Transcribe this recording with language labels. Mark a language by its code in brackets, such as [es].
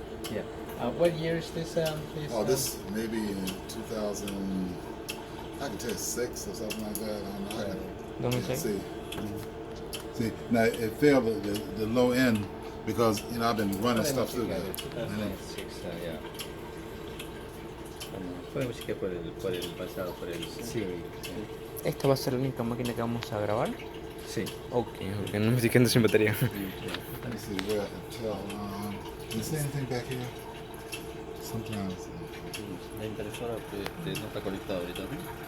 [en] Yeah. What year is this? Oh, this maybe in 2000. I can tell you 6 or something like that. I don't know. I can see. See, now it failed the low end because I've been running stuff through that. Yeah. [es] Podemos chequear por el pasado, por el Siri. ¿Esta va a ser la única máquina que vamos a grabar? Sí. Ok, porque no me estoy quedando sin batería. [en] Let me see where I can tell. Is there anything back here? Sometimes. [es] La impresora no está conectada ahorita, ¿no?